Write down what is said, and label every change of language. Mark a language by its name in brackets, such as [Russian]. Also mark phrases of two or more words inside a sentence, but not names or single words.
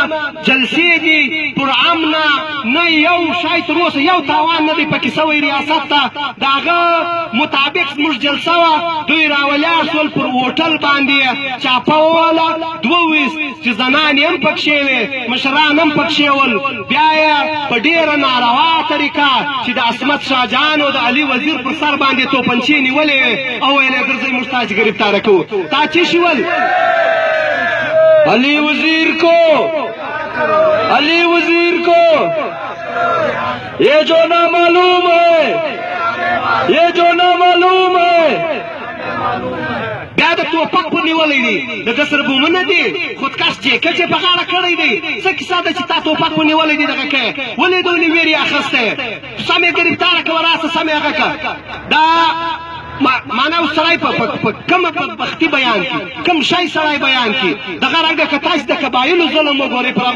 [Pashto] جلسې دي پر امنه نه یو شی تر اوسه یو تاوان نه دی پکې سوی ریاست ته د هغه مطابق زموږ جلسه وه دوی راولاړ شول پر هوټل باندې چاپه ووهله 22 چې زنانې هم پکښې وې مشران هم پکښې ول بیا یې په ډېره ناروا طریقه چې د عصمت شاهجهان او د علي وزیر پر سر باندې توپنچې نیولې وې او ویل یې درځئ موږ تاسې ګرفتاره کوو تا څه شول [Urdu] علی وزیر کو یہ جو نامعلوم ہے [Pashto] بیا د توپک په نیولی دی د ده سره بومونه دي خودکش جیکټ یې په غاړه کړی دی څه کیسه ده چې تا توپک په نیولی دی دغه کې ولې دونې ویر یې اخیستی سم یې ګرفتاره کړه راسه سم یې هغه کړه دا معنا اوس سړی په کومه بدبختي بیان کړي کوم شی سړی بیان کړي دغه رنګه که تاسو د قبایلو ظلم وګورئ پر هغو